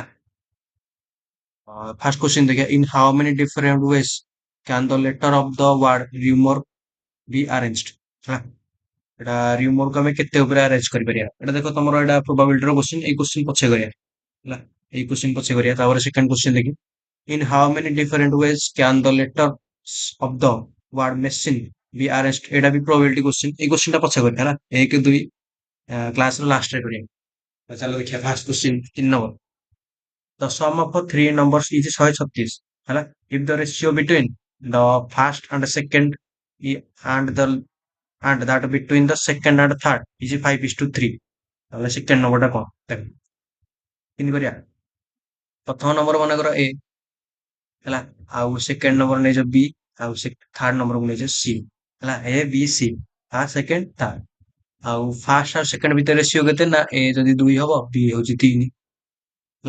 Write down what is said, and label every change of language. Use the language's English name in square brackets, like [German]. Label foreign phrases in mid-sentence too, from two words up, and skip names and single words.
[English] first question ଦେଖିବା, in how many different ways can the letter of the word remor be arranged ହେଲା। [Odia] ଏଟା ରିମୋରକୁ ଆମେ କେତେ ଉପରେ ଆରେଞ୍ଜ କରିପାରିବା, ଏଟା ଦେଖ ତମର ଏଟା [English] probability question. [Odia] ଏଇ କ୍ୱେଶ୍ଚିନ୍ ପଛେ କରିବା ହେଲା, ଏଇ କ୍ୱେଶ୍ଚିନ୍ ପଛେ କରିବା। ତାପରେ [English] second question [Odia] ଦେଖି, [English] in how many different ways can the letters of the word machine be arranged, [Odia] ଏଟା ବି [English] probability question। [Odia] ଏଇ କ୍ୱେଶ୍ଚିନ୍ ଟା ପଛେ କରିବା ହେଲା, 1 2 କ୍ଲାସ ର ଲାଷ୍ଟ ରେ କରିବା। ତ ଚାଲ ଦେଖିବା [English] first question 3 number. The sum of three numbers is 136 ହେଲା, if the ratio between the first and second and the and that between the second and third is 5:3, [Odia] ତାହେଲେ [English] second number [Odia] କଣ ଦେଖ କେମିତି କରିବା। ପ୍ରଥମ ନମ୍ବର ମନେକର ଏ ହେଲା, ଆଉ [English] second number [Odia] ନେଇଛ ବି, ଆଉ [English] third number [Odia] ନେଇଛ ସି ହେଲା, [English] a b c first second third. [Odia] ଆଉ ଫାର୍ଷ୍ଟ ଆଉ ସେକେଣ୍ଡ ଭିତରେ ରେସିଓ କେତେ ନା ଏ ଯଦି 2 ହବ ବି ହଉଛି 3 ହେଲା।